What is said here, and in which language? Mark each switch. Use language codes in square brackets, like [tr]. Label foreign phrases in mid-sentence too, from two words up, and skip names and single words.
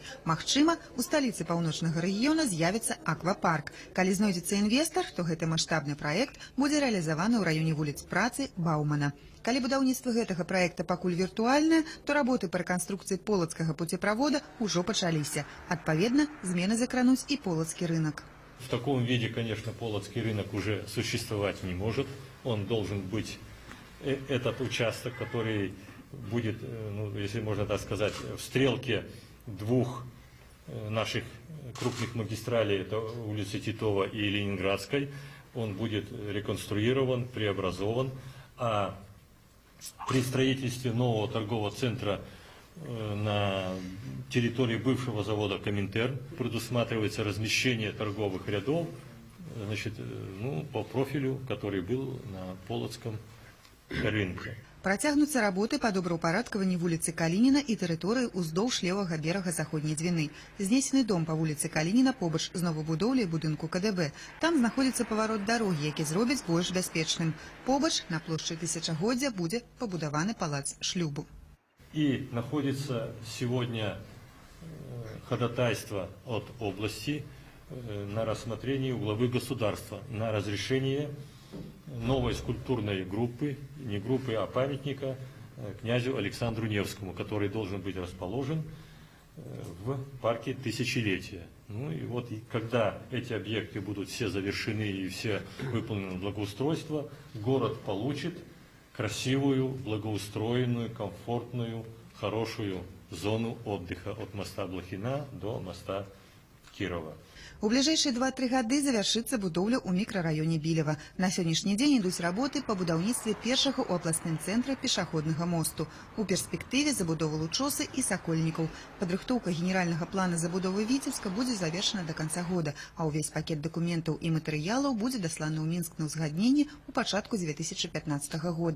[be] Магчыма, у сталіцы паўночнага рэгіёна з'явіцца аквапарк. Калі знойдзецца інвестар, то гэты маштабны праект будзе рэалізаваны ў раёне вуліц Працы, Баумана. Калі будаўніцтва гэтага праекта пакуль віртуальнае, то работы па рэканструкцыі полацкага пуцеправода ўжо пачаліся. Адпаведна, змены закрануць і полацкі рынок. [ru] В таком виде, конечно, полоцкий рынок уже существовать не может. Он должен быть, этот участок, который будет, ну, если можно так сказать, в стрелке двух наших крупных магистралей, это улицы Титова и Ленинградской, он будет реконструирован, преобразован. А при строительстве нового торгового центра на территории бывшего завода «Коминтерн» предусматривается размещение торговых рядов, значит, ну, по профилю, который был на Полоцком рынке. [be] Працягнуцца работы па добраўпарадкаванні вуліцы Калініна і тэрыторыі ўздоўж левага берага заходняй Двіны. Знесены дом па вуліцы Калініна побач з новабудоўляй будынку КДБ. Там знаходзіцца паварот дарогі, які зробяць больш бяспечным. Побач на плошчы тысячагоддзя будзе пабудаваны палац шлюбу. [ru] И находится сегодня ходатайство от области на рассмотрении у главы государства на разрешение новой скульптурной группы, не группы, а памятника князю Александру Невскому, который должен быть расположен в парке Тысячелетия. Ну и вот, когда эти объекты будут все завершены и все выполнены благоустройство, город получит красивую, благоустроенную, комфортную, хорошую зону отдыха от моста Блохина до моста Кирова. [be] У ближайшие 2-3 гады завершится будоўля ў мікрараёне Білева. На сённяшні дзень ідуць работы па будаўніцтве першага ў абласным цэнтры пешаходнага мосту. У перспектыве забудова Лучосы і Сакольнікаў. Падрыхтоўка генеральнага плана забудовы Віцебска будзе завершена [ru] до конца года, [be] а ўвесь пакет дакументаў і матэрыялаў будзе дасланы ў Мінск на ўзгадненні ў пачатку 2015 года.